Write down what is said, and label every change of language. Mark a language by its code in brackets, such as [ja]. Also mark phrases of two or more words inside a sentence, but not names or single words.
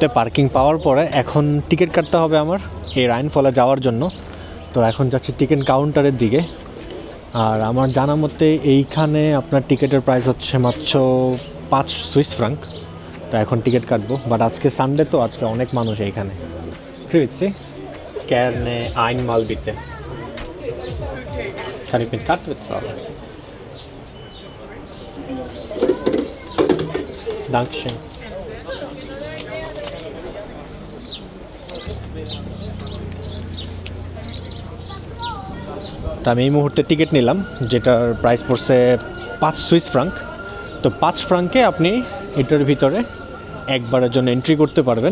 [bn] পার্কিং পাওয়ার পরে এখন টিকিট কাটতে হবে আমার এই রায়ান ফলে যাওয়ার জন্য। তো এখন যাচ্ছি টিকিট কাউন্টারের দিকে, আর আমার জানা মতে এইখানে আপনার টিকিটের প্রাইস হচ্ছে মাত্র 5 [en] Swiss franc. [bn] তো এখন টিকিট কাটবো, বাট আজকে সানডে তো আজকে অনেক মানুষ এইখানে। [de] Grüezi, gerne einmal bitte. Kann ich mit Karte bezahlen? Dankeschön. [bn] তো আমি এই মুহূর্তে টিকিট নিলাম, যেটার প্রাইস পড়ছে 5 [en] Swiss franc. [bn] তো 5 ফ্রাঙ্কে আপনি এটার ভিতরে একবারের জন্য এন্ট্রি করতে পারবেন।